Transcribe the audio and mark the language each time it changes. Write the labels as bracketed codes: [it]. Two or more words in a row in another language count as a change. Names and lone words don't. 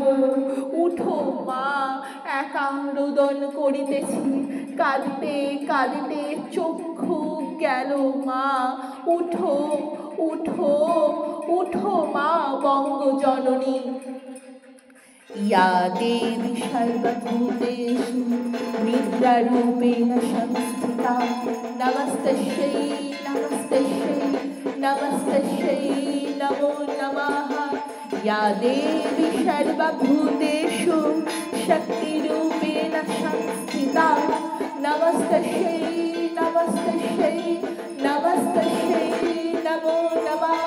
[bn] উঠো মা, একা রোদন করিতেছি, কাঁদিতে কাঁদিতে চক্ষু গেল মা। উঠো উঠো উঠো মা বঙ্গজননী। [sa] ইয়া দেবী সর্বভূতেষু নিদ্রারূপেণ সংস্থিতা, নমস্তস্যৈ নমস্তস্যৈ নমস্তস্যৈ নমো নমঃ। ইয়া দেবী সর্বভূতেষু শক্তিরূপেণ সংস্থিতা, নমস্তস্যৈ নমস্তস্যৈ নমস্তস্যৈ নমো নমঃ।